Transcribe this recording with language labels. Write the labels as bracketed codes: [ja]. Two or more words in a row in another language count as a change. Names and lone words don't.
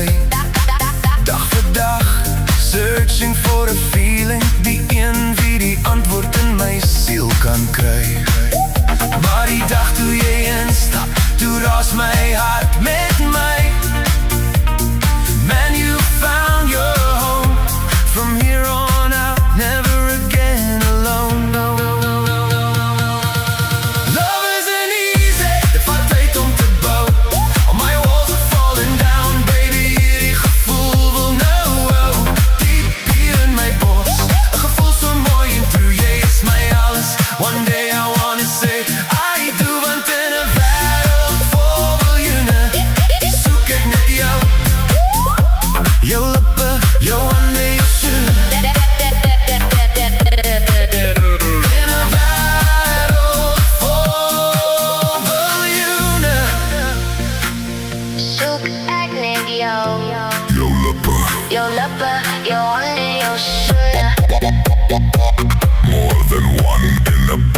[af] Dag vir dag, [en] searching for a feeling, [af] die een wie die antwoord in my siel kan kry. Maar die dag toe jy instap, toe raas my hart met my. [en] Man, you found your home. From here on out, never again alone. Love isn't easy, [af] dit vat tyd om te bou. [en] All my walls are falling down, baby, [af] hierdie gevoel wil nou hou. Diep hier in my bors, 'n gevoel so mooi en true. Jy is my alles, [en] one day I wanna say I do. [af] Want in 'n wêreld vol biljoene, soek ek net jou. Jou lippe, jou hande, jou soene. In 'n wêreld vol biljoene, Soek ek net jou. Jou lippe, jou hande, jou soene. [en] more than one in a